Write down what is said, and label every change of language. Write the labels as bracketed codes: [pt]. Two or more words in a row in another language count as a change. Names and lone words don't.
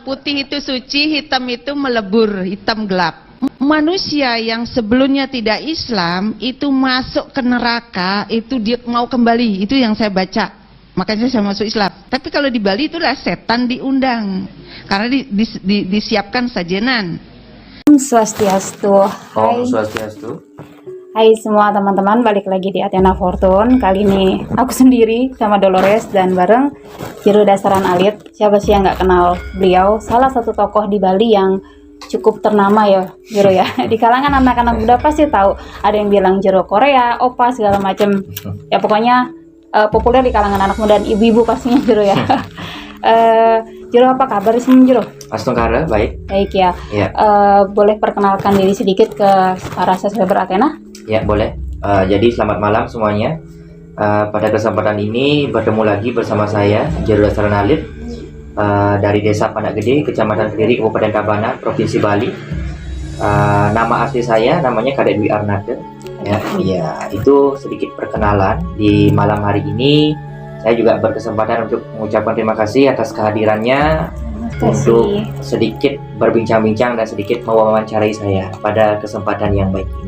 [id] Putih itu suci, hitam itu melebur, hitam gelap. Manusia yang sebelumnya tidak Islam itu masuk ke neraka, itu dia mau kembali, itu yang saya baca. Makanya saya masuk Islam. Tapi kalau di Bali itulah setan diundang karena disiapkan sajenan. Swastiastu. Hai. Swastiastu. Hai semua teman-teman, balik lagi di Athena Fortune. Kali ini aku sendiri sama Dolores dan bareng Jero Dasaran Alit. Siapa sih yang nggak kenal beliau? Salah satu tokoh di Bali yang cukup ternama ya, Jero ya. Di kalangan anak-anak muda pasti tahu. Ada yang bilang Jero Korea, Opa segala macam. Ya pokoknya populer di kalangan anak muda dan ibu-ibu pastinya Jero ya. Jero, apa kabar semua Jero? Astungkara, baik. Baik ya. Boleh perkenalkan diri sedikit ke para subscriber Athena? Ya, boleh. Jadi selamat malam semuanya. Pada kesempatan ini bertemu lagi bersama saya, Jero Dasaran Alit, dari Desa Pandak Gede, Kecamatan Kediri, Kabupaten Tabanan, Provinsi Bali. Nama asli saya namanya Kadek Dwi Arnada. Ya, itu sedikit perkenalan. Di malam hari ini saya juga berkesempatan untuk mengucapkan terima kasih atas kehadirannya untuk sedikit berbincang-bincang dan sedikit mewawancarai saya pada kesempatan yang baik ini.